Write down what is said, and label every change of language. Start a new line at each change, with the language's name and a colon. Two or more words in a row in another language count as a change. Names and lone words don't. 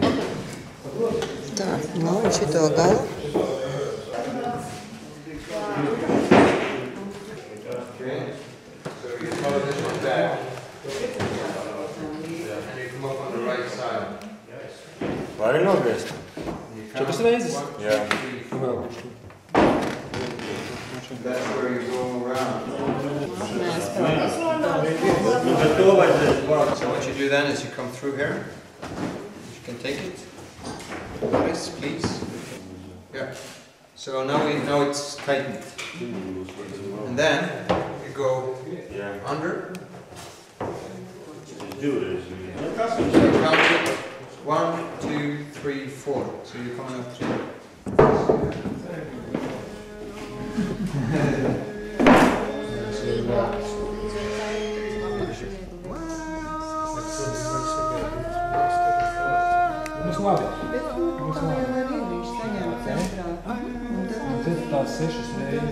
Russian: Так, ну и что гала?
English: Okay, so you follow this one back. And you come up on the right side. Why not best? You
Latvian: Četras reizes? Jā.
English: That's where you go around. So what you do then is you come through here. You can take it. Nice, please. Yeah. So now it's tightened. And then you go under. So you count it. 1, 2, 3, 4. So you're coming up to.
Latvian: Mums labi. Un tad tās 6 reizes.